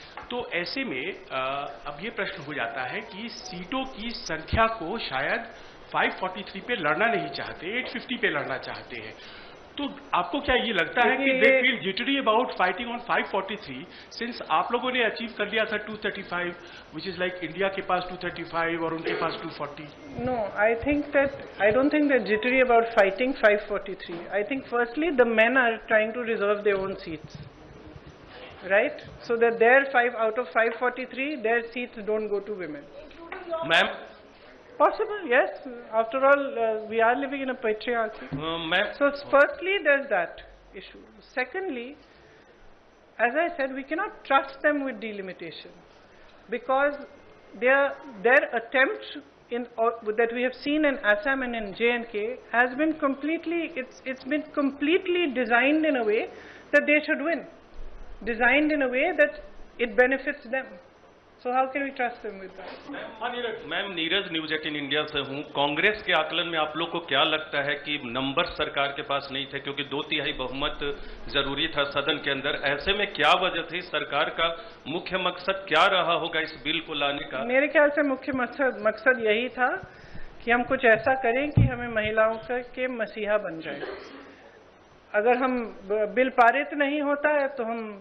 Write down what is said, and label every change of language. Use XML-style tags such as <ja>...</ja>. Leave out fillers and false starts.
<hi>तो ऐसे में अब ये प्रश्न हो जाता है कि सीटों की संख्या को शायद 543 पे लड़ना नहीं चाहते, 850 पे लड़ना चाहते हैं। तो आपको क्या ये लगता है कि</hi> <en>they feel jittery about fighting on 543 since</en> <hi>आप लोगों ने अचीव कर लिया था 235,</hi> <en>which is like</en> <hi>इंडिया के पास 235 और उनके पास 240?</hi> <en>No, I don't think they're jittery about fighting 543. I think firstly the men are trying to reserve their own seats, right? So that their 5 out of 543, their seats don't go to women. Ma'am. Possible, yes. After all, we are living in a patriarchy. So firstly, there's that issue. Secondly, as I said, we cannot trust them with delimitation because their attempt that we have seen in Assam and in J&K has been completely, it's been completely designed in a way that they should win. Designed in a way that it benefits them. So how can we trust them with that?</en> <hi>Ma'am Neeraj news 18 India से हूँ। कांग्रेस के आकलन में आप लोग को क्या लगता है कि नंबर सरकार के पास नहीं थे क्योंकि 2/3 बहुमत जरूरी था सदन के अंदर? ऐसे में क्या वजह थी? सरकार का मुख्य मकसद क्या रहा होगा इस बिल को लाने का? मेरे ख्याल से मुख्य मकसद यही था कि हम कुछ ऐसा करें कि हमें महिलाओं के मसीहा बन जाए। अगर हम बिल पारित नहीं होता है तो हम</hi>